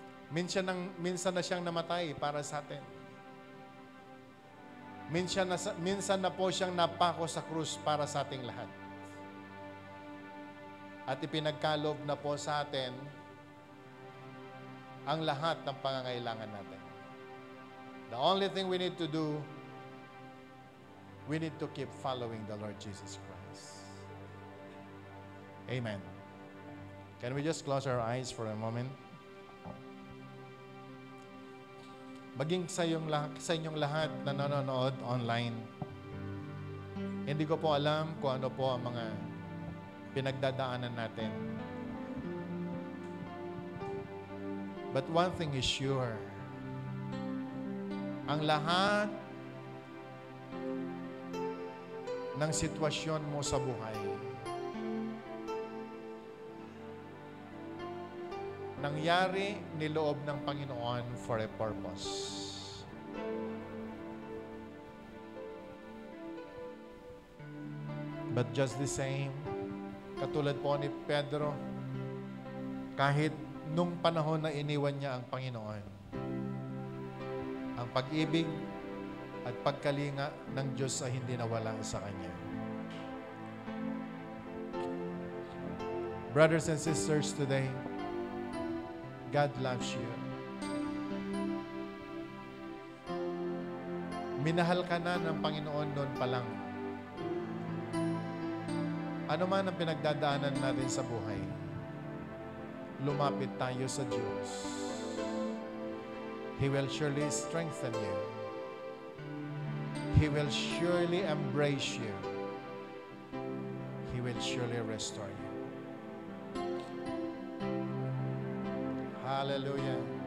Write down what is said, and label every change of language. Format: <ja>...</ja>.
<tl>Minsan na siyang namatay para sa atin. Minsan na po siyang napako sa krus para sa ating lahat. At ipinagkaloob na po sa atin ang lahat ng pangangailangan natin.</tl> <en>The only thing we need to do, we need to keep following the Lord Jesus Christ. Amen. Can we just close our eyes for a moment?</en> <tl>Maging sa inyong lahat na nanonood online, hindi ko po alam kung ano po ang mga pinagdadaanan natin.</tl> <en>But one thing is sure,</en> <tl>ang lahat ng sitwasyon mo sa buhay, nangyari niloob ng Panginoon</tl> <en>for a purpose. But just the same,</en> <tl>katulad po ni Pedro, kahit nung panahon na iniwan niya ang Panginoon, ang pag-ibig at pagkalinga ng Diyos ay hindi nawala sa Kanya.</tl> <en>Brothers and sisters, today, God loves you.</en> <tl>Minahal ka na ng Panginoon noon pa lang. Ano man ang pinagdadaanan natin sa buhay, lumapit tayo sa Diyos.</tl> <en>He will surely strengthen you. He will surely embrace you. He will surely restore you. Hallelujah.</en>